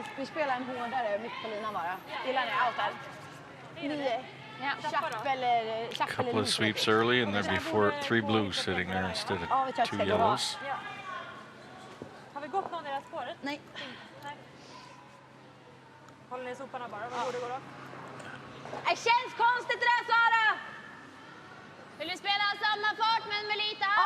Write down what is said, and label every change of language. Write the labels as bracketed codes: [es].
[sv] Vi spelar en hårdare mitt på linan bara. Gillar ni out där? 9. Chapp eller [en] Couple of sweeps early, and there'd be 3 blues sitting there instead of 2 yellows. [sv] Har vi gått någon i det här spåret? Nej. Håller ni soporna bara? Vad borde gå då? Det känns konstigt det där, Sara! Vill du spela samma fart men med lite här?